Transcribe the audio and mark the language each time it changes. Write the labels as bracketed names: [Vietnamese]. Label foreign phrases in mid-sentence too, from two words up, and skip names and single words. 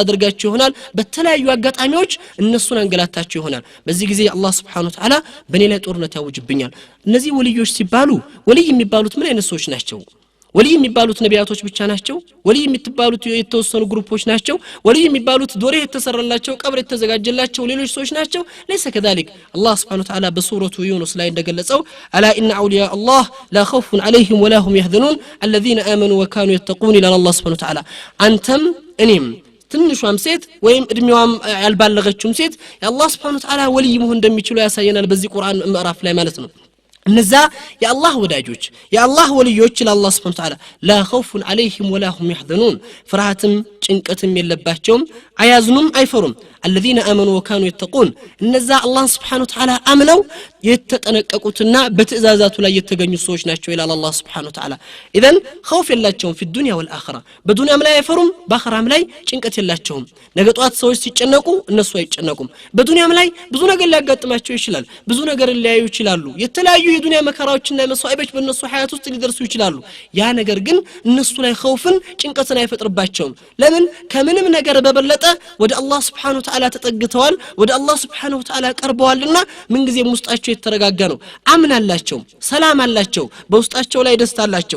[Amharic] አድርጋቸው ይሆናል በተለያዩ አጋጣሚዎች እነሱን አንገላታቸው ይሆናል በዚህ ጊዜ አላህ [Arabic] سبحانه وتعالى [Amharic] በእኔ ላይ ጦርነት ያውጅብኛል እነዚህ ወልዮች ሲባሉ ወልይ የሚባሉት ምን አይነት ሰዎች ናቸው ወልይ የሚባሉት ነቢያቶች ብቻ ናቸው ወልይ የሚባሉት የተወሰኑ ግሩፖች ናቸው ወልይ የሚባሉት ዶሬ የተሰራላቸው ቀብር የተዘጋጀላቸው ሌሎች ሰዎች ናቸው [Arabic] ليس كذلك الله سبحانه وتعالى بسوره يونس [Amharic] ላይ እንደገለጸው [Arabic] الا ان اولياء الله لا خوف عليهم ولا هم يحزنون الذين امنوا وكانوا يتقون الى الله سبحانه وتعالى [Amharic] አንተም እኔም ትንሿም ሴት ወይም እድሜዋም ያልባለገችም ሴት የአላህ [Arabic] سبحانه وتعالى [Amharic] ወልይ መሆን እንደሚችሉ ያሳየናል በዚህ ቁርአን ምዕራፍ ላይ ማለት ነው እነዛ የአላህ ወዳጆች የአላህ ወልዮች ለአላህ [Arabic] سبحانه وتعالى لا خوف عليهم ولا هم يحزنون [Amharic] ፍርሃትም ጭንቀትም የለባቸውም አያዝኑም አይፈሩም [Arabic] الذين امنوا وكانوا يتقون [Amharic] እነዛ አላህ [Arabic] سبحانه وتعالى [Amharic] አምነው የተጠነቀቁትና በትእዛዛቱ ላይ የተገኙ ሰዎች ናቸው ይላል አላህ [Arabic] سبحانه وتعالى اذا خوف [Amharic] የላቸውም [Arabic] في الدنيا والاخره [Amharic] በዱንያም ላይ አይፈሩም በአኺራም ላይ ጭንቀት የላቸውም ነገ ጧት ሰዎች ሲጨነቁ እነሱ አይጨነቁም በዱንያም ላይ ብዙ ነገር ሊያጋጥማቸው ይችላል ብዙ ነገር ሊያዩ ይችላሉ የተለያዩ የዱንያ መከራዎችና መስዋዕቶች በእነሱ ሐያት ውስጥ ሊደርሱ ይችላሉ ያ ነገር ግን እነሱ ላይ خوفን ጭንቀትን አይፈጥርባቸውም ለምን ከምንም ነገር በበለጠ ወደ አላህ [Arabic] سبحانه وتعالى [Amharic] ተጠግተዋል ወደ አላህ [Arabic] سبحانه وتعالى [Amharic] ቀርበዋልና ምን ጊዜ ውስጣቸው የተረጋጋ ነው አምናላቸው ሰላም አላቸው በውስጣቸው ላይ ደስታ አላቸው